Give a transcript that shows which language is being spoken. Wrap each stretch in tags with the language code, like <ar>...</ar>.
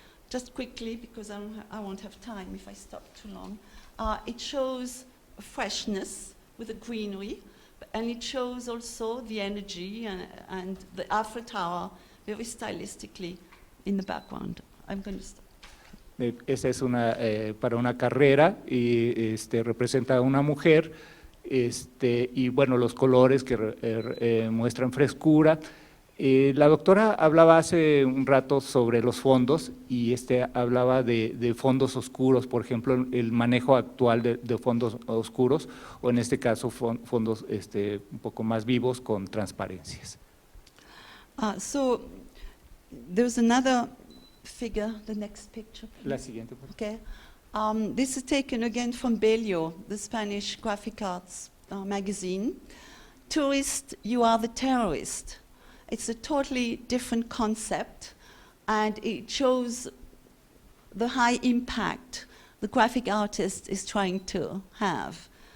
<en>just quickly, because I won't have time if I stop too long. It shows freshness with the greenery, and it shows also the energy and the Eiffel Tower very stylistically in the background. I'm going to stop.</en> <es>Esa es para una carrera y representa a una mujer y bueno, los colores que muestran frescura. La doctora hablaba hace un rato sobre los fondos y hablaba de fondos oscuros, por ejemplo, el manejo actual de fondos oscuros o en este caso fondos un poco más vivos con transparencias.</es> <en>So there's another figure, the next picture, please.</en> <es>La siguiente, por favor.</es> <en>Okay. This is taken again from Belio, the Spanish graphic arts magazine. Tourist, you are the terrorist. It's a totally different concept, and it shows the high impact the graphic artist is trying to have.</en>